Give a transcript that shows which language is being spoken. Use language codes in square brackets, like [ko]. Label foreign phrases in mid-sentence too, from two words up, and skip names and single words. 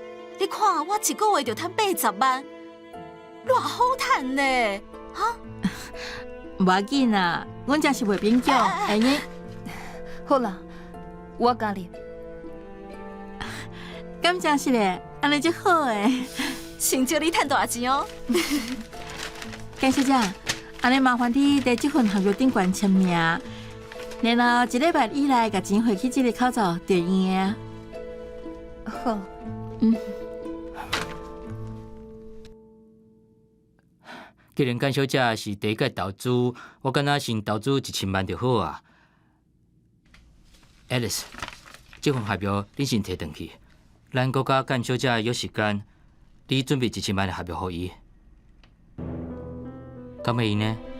[nan] 你看我一个月就趁80万，偌好趁呢，哈？无要紧啊，阮真是袂勉强，会用。好啦，我加入。感谢是咧，安尼就好诶。先借你趁大钱哦。简小姐，安尼麻烦你在这份合约顶悬签名， 然后一礼拜以内把钱汇去这个口座就用的啊。好，既然简小姐是第一届投资，我感觉先投资1000万就好啊。Alice， 这份合约你先摕回去，咱国甲简小姐约时间，你准备1000万的合约给伊，敢会用呢？